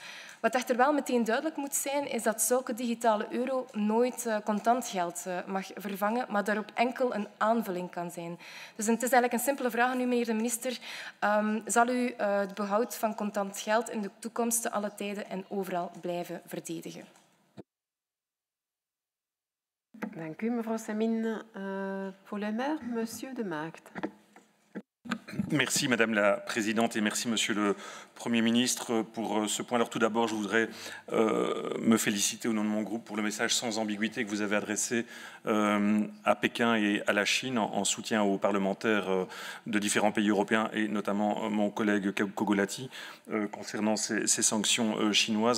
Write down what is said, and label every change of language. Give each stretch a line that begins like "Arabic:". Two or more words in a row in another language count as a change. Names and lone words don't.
Dutch: Wat echter wel meteen duidelijk moet zijn, is dat zulke digitale euro nooit contant geld mag vervangen, maar daarop enkel een aanvulling kan zijn. Dus het is eigenlijk een simpele vraag aan u, meneer de minister. Zal u het behoud van contant geld in de toekomst te alle tijden en overal blijven verdedigen? Dank u, mevrouw Samin.
French: Pour le maire, monsieur De Maagd. Merci Madame la Présidente et merci Monsieur le Premier ministre pour ce point. Alors tout d'abord, je voudrais me féliciter au nom de mon groupe pour le message sans ambiguïté que vous avez adressé à Pékin et à la Chine en soutien aux parlementaires de différents pays européens et notamment mon collègue Kogolati concernant ces sanctions chinoises.